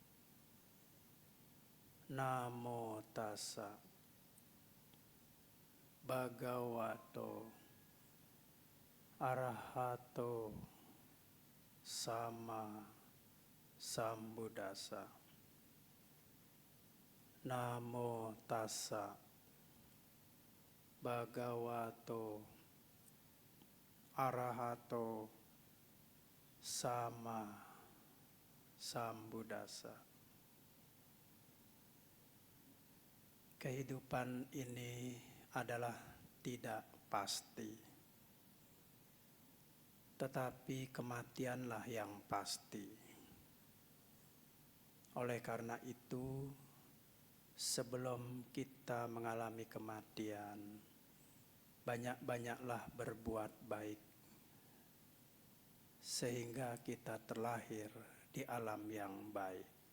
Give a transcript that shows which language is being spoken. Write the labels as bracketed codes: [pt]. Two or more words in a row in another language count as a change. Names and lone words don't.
[pi] Namo tassa bhagavato arahato sama sambuddhassa. Namo tassa bhagavato arahato sama sambuddhassa. [id] Kehidupan ini adalah tidak pasti, tetapi kematianlah yang pasti. Oleh karena itu, sebelum kita mengalami kematian, banyak-banyaklah berbuat baik, sehingga kita terlahir di alam yang baik.